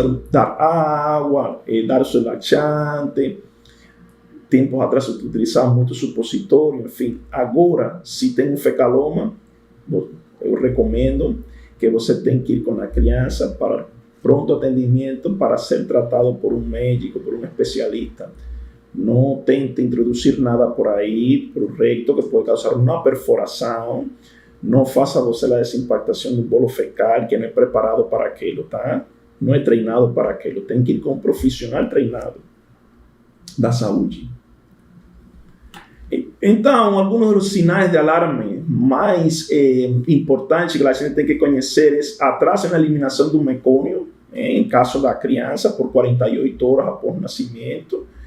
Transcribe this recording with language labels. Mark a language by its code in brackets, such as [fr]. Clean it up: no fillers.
[pt] dar água, dar o seu laxante. Tempos atrás se utilizava muito supositório, enfim. Agora, se tem um fecaloma, eu recomendo que você tem que ir com a criança para pronto atendimento, para ser tratado por um médico, por um especialista. [es] no tente introducir nada por ahí, por el recto, que puede causar una perforación. [pt] No faça você la desimpactação do bolo fecal, que não é preparado para aquilo, tá? Não é treinado para aquilo. Tem que ir com um profissional treinado da saúde. Então, alguns dos sinais de alarme mais importantes que a gente tem que conhecer é atraso na eliminação do mecônio, em caso da criança, por 48 horas após o nascimento.